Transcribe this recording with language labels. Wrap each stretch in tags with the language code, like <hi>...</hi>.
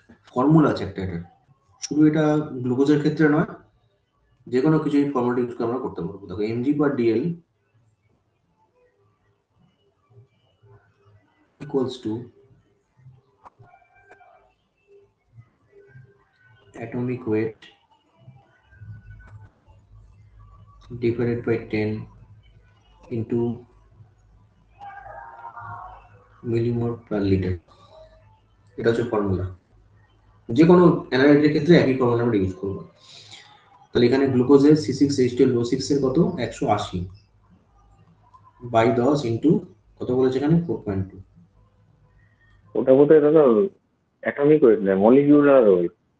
<bn>Formula আছে একটা, এটা শুধু এটা গ্লুকোজের ক্ষেত্রে নয়, যে কোনো কিছু ফর্মুলা ইউজ করে আমরা করতে পারবো। দেখো</bn> <en>mg per dl equals to atomic weight divided by 10 into millimole per litre.</en> <bn>এটা হচ্ছে ফর্মুলা, যে কোনো অ্যানালাইটের ক্ষেত্রে একই ফর্মুলা আমরা ইউজ করবো। তাহলে এখানে গ্লুকোজের C6H12O6 এর কত 180 বাই 10 ইন্টু কত বলেছে এখানে 4.2। ওটা বোধহয় দাদা অ্যাটমিক ওয়েট নয়, মলিকিউলার ওয়েট।</bn>